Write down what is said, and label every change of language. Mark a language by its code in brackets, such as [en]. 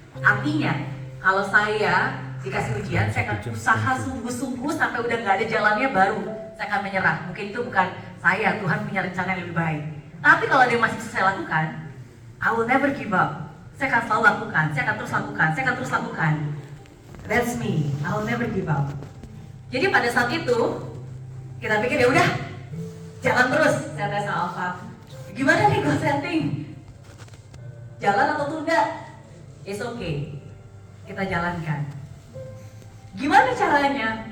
[id] Artinya, kalau saya dikasih ujian, saya akan usaha sungguh-sungguh sampai udah nggak ada jalannya baru saya akan menyerah. Mungkin itu bukan saya, Tuhan punya rencana yang lebih baik. Tapi kalau ada yang masih bisa saya lakukan, I will never give up. Saya akan selalu lakukan, saya akan terus lakukan. [en] That's me, I will never give up. [id] Jadi pada saat itu, kita pikir ya udah, jalan terus. Saya tanya sama Alfa, gimana nih goal setting? Jalan atau tunda? It's okay, kita jalankan. Gimana caranya?